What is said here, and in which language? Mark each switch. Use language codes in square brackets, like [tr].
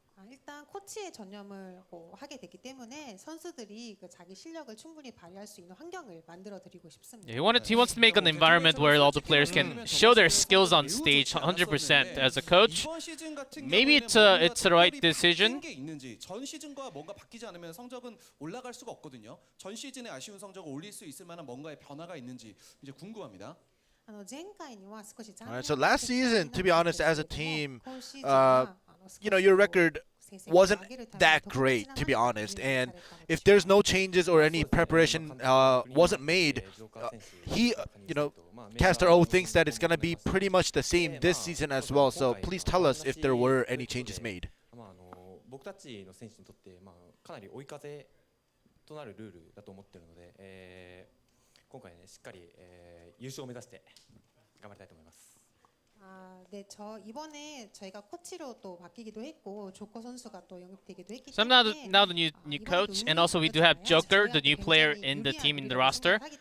[ko] 일단 코치의 전념을 하게 되기 때문에 선수들이 그 자기 실력을 충분히 발휘할 수 있는 환경을 만들어 드리고 싶습니다. [en] He wants to make an environment where all the players can show their skills on stage 100% as a coach. Maybe it's the right decision. [ko] 게 있는지 전 시즌과 뭔가 바뀌지 않으면 성적은 올라갈 수가 없거든요. 전 시즌에 아쉬운 성적을 올릴 수 있을 만한 뭔가의 변화가 있는지 이제 궁금합니다. [en] Alright, so last season, to be honest, as a team, you know, your record wasn't that great, to be honest. And if there's no changes or any preparation wasn't made, he, Caster O thinks that it's gonna be pretty much the same this season as well. So please tell us if there were any changes made. [ja] 僕たちの選手にとって、かなり追い風となるルールだと思っているので、今回ねしっかり、優勝を目指して頑張りたいと思います。 [ko] 네, 이번에 저희가 코치로 또 바뀌기도 했고 조커 선수가 또 영입되기도 했기 [en] So now the new coach, and also we do have Joker, the new player in the team in the roster.